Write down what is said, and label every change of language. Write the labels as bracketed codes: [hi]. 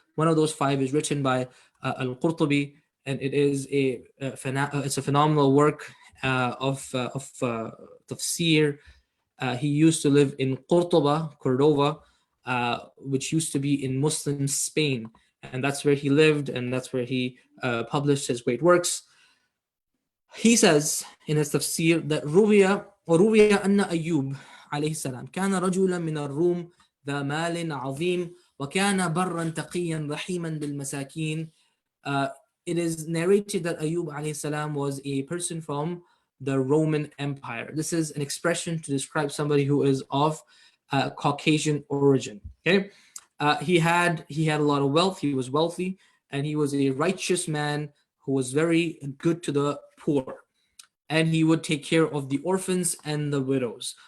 [en] One of those 5 is written by Al-Qurtubi, and it is it's a phenomenal work of tafsir. He used to live in Cordova, which used to be in Muslim Spain, and that's where he lived, and that's where he published his great works. He says in his tafsir that [ar] روي أن أيوب عليه السلام كان رجلا من الروم ذا مال عظيم وكان برا تقيا رحيما بالمساكين. [en] It is narrated that Ayyub alayhi salam was a person from the Roman Empire. This is an expression to describe somebody who is of Caucasian origin. Okay, he had a lot of wealth. He was wealthy, and he was a righteous man who was very good to the poor, and he would take care of the orphans and the widows.